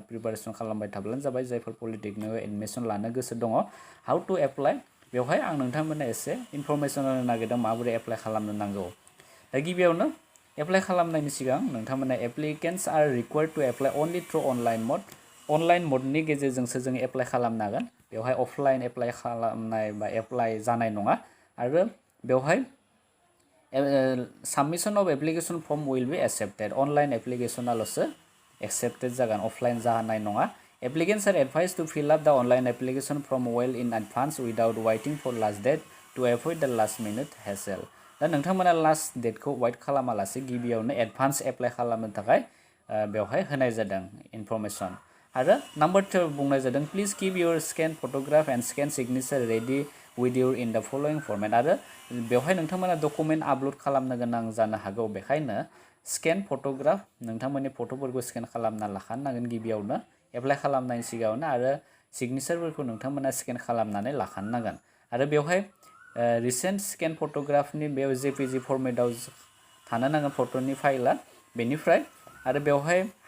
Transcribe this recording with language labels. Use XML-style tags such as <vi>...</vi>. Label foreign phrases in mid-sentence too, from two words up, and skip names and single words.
<brx>प्रिपारेसन खालामबाय थाब्लानो जाबाय जायफोर पलिटेकनिकआव एडमिसन लानो गोसो दङ</brx> <en>how to apply</en> <brx>बेवहाय आं नोंथांमोननो एसे इनफरमेसन होनो नागिरदों माबोरै एप्लाइ खालामनो नांगौ दा गिबियावनो एप्लाइ खालामनायनि सिगां नोंथांमोना</brx> <en>applicants are required to apply only through online mode</en> <brx>गेजेरजोंसो जों एप्लाइ खालामनो हागोन बेवहाय</brx> <en>offline apply</en> <brx>खालामनाय बा एप्लाइ जानाय नङा आरो बेवहाय</brx> <en>submission of application form will be accepted online application also accepted</en> <brx>जागोन अफलाइन जानाय नङा</brx> <en>applicants are advised to fill up the online application form well in advance without waiting for last date to avoid the last minute hassle</en> <brx>दा नोंथांमोना</brx> <en>last date</en> <brx>वाइट खालामालासे गिबियावनो</brx> <en>advance apply</en> <brx>खालामनो थाखाय बेवहाय होनाय जादों इनफरमेसन आरो नाम्बार 2 बुंनाय जादों</brx> <en>please keep your scan photograph and scan signature ready with your in the following format</en> <brx>आरो बेवहाय नोंथांमोना डकुमेन्ट आपल'ड खालामनो गोनां जानो हागौ बेखायनो</brx> <en>scan photograph</en> <brx>नोंथांमोननि फट'फोरखौ स्केन खालामना लाखानांगोन गिबियावनो एप्लाइ खालामनायनि सिगाङावनो आरो सिगनेचारफोरखौ नोंथांमोना स्केन खालामनानै लाखानांगोन आरो बेवहाय</brx> <en>recent scan photograph</en> <brx>बेयाव</brx> <en>JPG format</en> <brx>थानो नांगोन फट'नि फाइला बेनिफ्राय आरो बेवहाय</brx>